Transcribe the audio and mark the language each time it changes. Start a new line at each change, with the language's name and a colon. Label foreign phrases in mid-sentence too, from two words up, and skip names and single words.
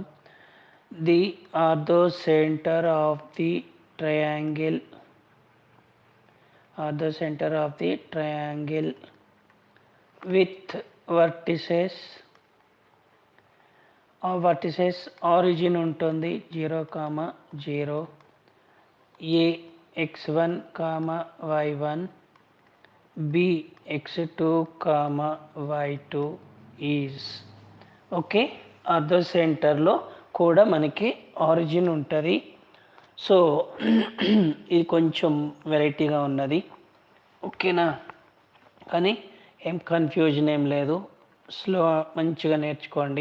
English: the ortho centre of the triangle, ortho centre of the triangle with vertices,
Telugu: ఆ వర్టిసెస్ ఆరిజిన్ ఉంటుంది
English: 0, 0, ఏ x1, y1, b x2, y2 ఈజ్.
Telugu: ఓకే, ఆర్థో సెంటర్లో కూడా మనకి ఆరిజిన్ ఉంటుంది. సో ఇది కొంచెం వెరైటీగా ఉన్నది. ఓకేనా, కానీ ఏం కన్ఫ్యూజన్ ఏం లేదు, స్లో మంచిగా నేర్చుకోండి.